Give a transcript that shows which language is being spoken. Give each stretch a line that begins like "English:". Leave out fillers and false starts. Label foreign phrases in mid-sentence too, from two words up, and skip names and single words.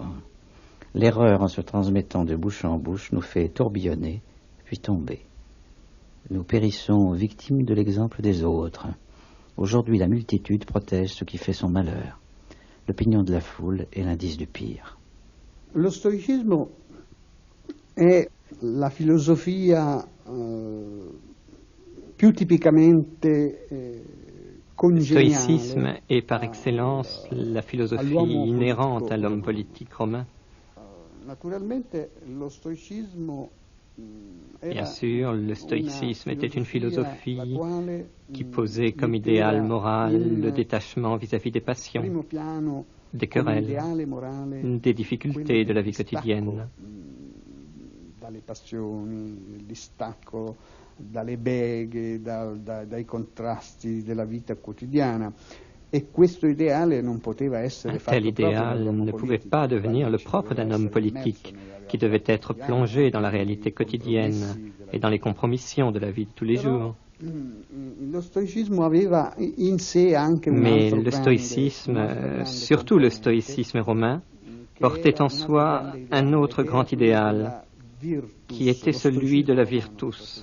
French: L'erreur, en se transmettant de bouche en bouche, nous fait tourbillonner, puis tomber. Nous périssons victimes de l'exemple des autres. Aujourd'hui, la multitude protège ce qui fait son malheur. L'opinion de la foule est l'indice du pire.
Italian: Lo stoicismo è la filosofia più tipicamente
French: Le stoïcisme est par excellence la philosophie inhérente à l'homme politique romain. Bien sûr, le stoïcisme était une philosophie qui posait comme idéal moral le détachement vis-à-vis des passions, des querelles, des difficultés de la vie quotidienne.
Italian: Dalle passioni, il distacco dalle beghe, dai contrasti della vita quotidiana.
French: Un tel idéal ne pouvait pas devenir le propre d'un homme politique qui devait être plongé dans la réalité quotidienne et dans les compromissions de la vie de tous les jours. Mais le stoïcisme, surtout le stoïcisme romain, portait en soi un autre grand idéal, qui était celui de la virtus.